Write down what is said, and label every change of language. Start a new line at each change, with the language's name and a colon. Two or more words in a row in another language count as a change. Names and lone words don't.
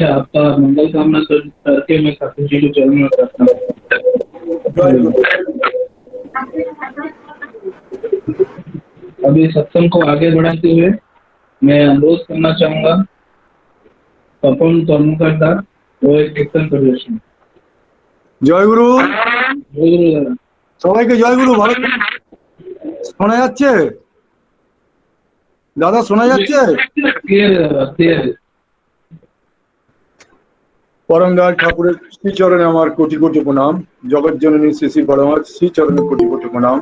Hindi: आपका मंगल कामना करके मैं ठाकुर जी के चरणों में प्रार्थना करता हूँ। अभी सत्संग को आगे बढ़ाते हुए मैं अनुरोध करना चाहूंगा तपन तर्मकर्ता वो एक कीर्तन प्रदर्शन।
Bangla: জয় গুরু।
Hindi: जय गुरु दादा।
Bangla: সবাইকে জয় গুরু। ভালো শোনা যাচ্ছে দাদা? শোনা যাচ্ছে? পরম দয়াল ঠাকুরের শ্রীচরণে আমার কোটি কোটি প্রণাম। জগৎ জননী শ্রী শ্রী বড়মার শ্রীচরণে কোটি কোটি প্রণাম।